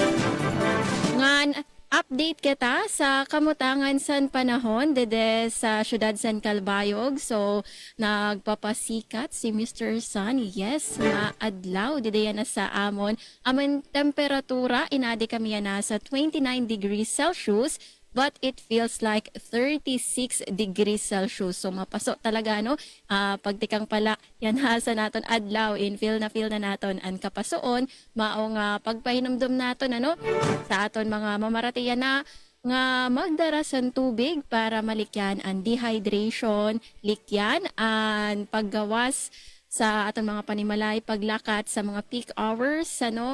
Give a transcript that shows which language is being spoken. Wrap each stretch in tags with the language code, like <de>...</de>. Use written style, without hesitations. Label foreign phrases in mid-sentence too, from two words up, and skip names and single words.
<war>Ngan update kita sa kamutangan san panahon dede sa syudad San Calbayog.</war> <tl>So, nagpapasikat si Mr. Sun.</tl> <war>Yes, nga adlaw dede yan na sa amon. Amon temperatura, inadi kami yan na sa 29</war> <en>degrees Celsius. But it feels like 36 degrees Celsius. So,</en> <war>mapasok talaga, no? Pagtikang pala, yan sa naton adlaw, feel na naton ang kapasoon, maong pagpahinumdum naton, ano? Sa aton mga mamaratiyan na, nga magdarasan tubig para malikyan ang dehydration, likyan, ang paggawas sa aton mga panimalay, paglakat sa mga</war> <en>peak hours,</en> <war>ano?</war>